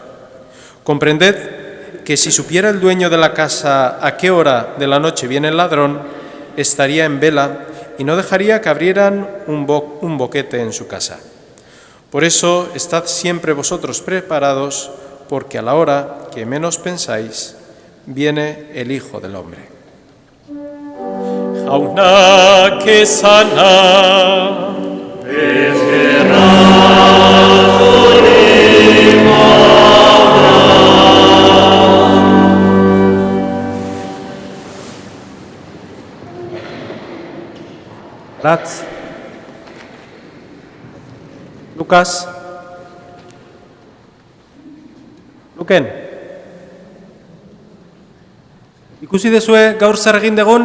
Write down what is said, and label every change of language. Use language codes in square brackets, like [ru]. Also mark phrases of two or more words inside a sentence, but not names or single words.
[es] Comprended que si supiera el dueño de la casa a qué hora de la noche viene el ladrón, estaría en vela y no dejaría que abrieran un boquete en su casa. Por eso, estad siempre vosotros preparados, porque a la hora que menos pensáis, viene el Hijo del Hombre. [eu] Jaunak esana, Ratz, Lukas, Luken, ikusi dezue gaur zer egin degun?